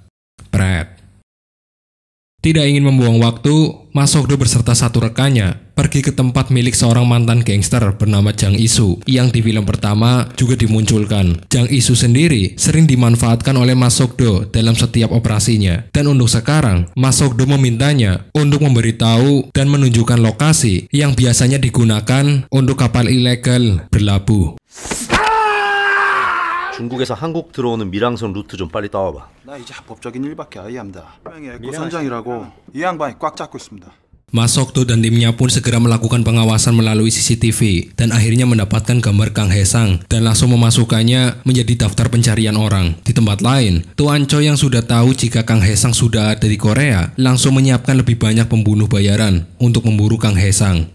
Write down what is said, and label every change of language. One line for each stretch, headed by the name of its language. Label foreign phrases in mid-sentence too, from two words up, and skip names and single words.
Indonesian: Tidak ingin membuang waktu, Ma Sok-do beserta satu rekannya pergi ke tempat milik seorang mantan gangster bernama Jang Isu yang di film pertama juga dimunculkan. Jang Isu sendiri sering dimanfaatkan oleh Mas Sokdo dalam setiap operasinya. Dan untuk sekarang, Mas Sokdo memintanya untuk memberitahu dan menunjukkan lokasi yang biasanya digunakan untuk kapal ilegal berlabuh.
Korean: 중국에서 한국 들어오는 밀항선 루트 좀 빨리 따와봐. 나 이제 합법적인 일밖에 아이합니다. 분명히 에코 선장이라고 이 양반이 꽉 잡고 있습니다.
Indonesian: Mas Sokdo dan timnya pun segera melakukan pengawasan melalui CCTV dan akhirnya mendapatkan gambar Kang Haesang dan langsung memasukkannya menjadi daftar pencarian orang. Di tempat lain, Tuan Choi yang sudah tahu jika Kang Haesang sudah ada di Korea langsung menyiapkan lebih banyak pembunuh bayaran untuk memburu Kang Haesang.